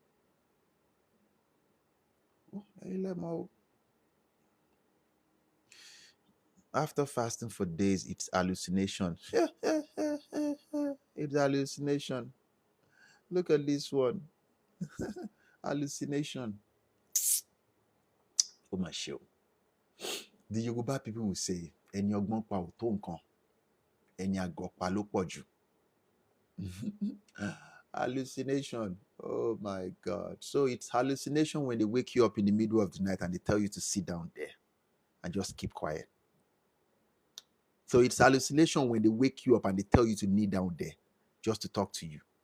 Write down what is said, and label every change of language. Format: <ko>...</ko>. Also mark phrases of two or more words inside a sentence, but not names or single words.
<en>After fasting for days, it's hallucination. It's hallucination. Look at this one. Hallucination. Oh my show. The Yoruba people will say,</en> <yo>"Eni ogbon pa o to nkan. Eni ago pa lo poju."</yo> <en>Hallucination. Oh my God. So it's hallucination when they wake you up in the middle of the night and they tell you to sit down there and just keep quiet. So it's hallucination when they wake you up and they tell you to kneel down there just to talk to you.</en>